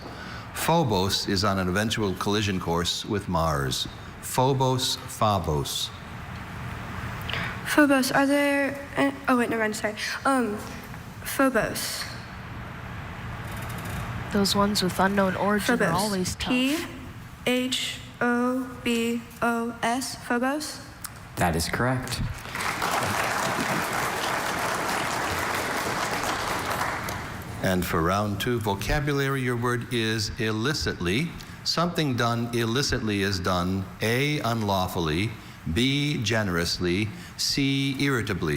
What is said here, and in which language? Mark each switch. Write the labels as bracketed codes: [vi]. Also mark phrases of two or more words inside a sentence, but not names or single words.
[en] Phobos is on an eventual collision course with Mars. Phobos, Phobos. Phobos, are there... oh, wait, never mind, sorry. Phobos. Those ones with unknown origin Phobos. are always tough. P-H-O-B-O-S, Phobos? That is correct. And for round 2 vocabulary, your word is illicitly. Something done illicitly is done A, unlawfully, B, generously, C, irritably.